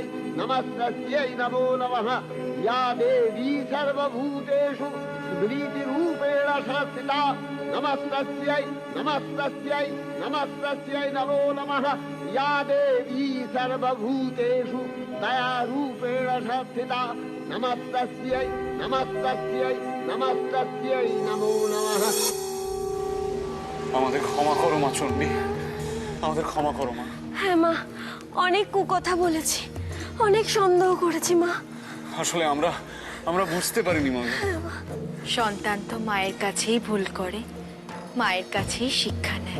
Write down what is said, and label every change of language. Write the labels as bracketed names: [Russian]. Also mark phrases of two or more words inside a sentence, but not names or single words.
[Sanskrit] नमस्तस्यै नमो नमः या देवी सर्वभूतेषु स्मृतिरूपेण संस्थिता नमस्तस्यै नमस्तस्यै नमस्तस्यै नमो नमः या देवी सर्वभूतेषु दयारूपेण संस्थिता नमस्तस्यै नमस्तस्यै नमस्तस्यै नमो नमः। [Bangla] আমাদের ক্ষমা করো মা চণ্ডী, আমাদের ক্ষমা করো মা। হ্যাঁ মা, অনেক কুকথা বলেছি, অনেক সন্দেহ করেছি মা। আসলে আমরা বুঝতে পারিনি মা। সন্তান তো মায়ের কাছেই ভুল করে, মায়ের কাছেই শিক্ষা নেয়।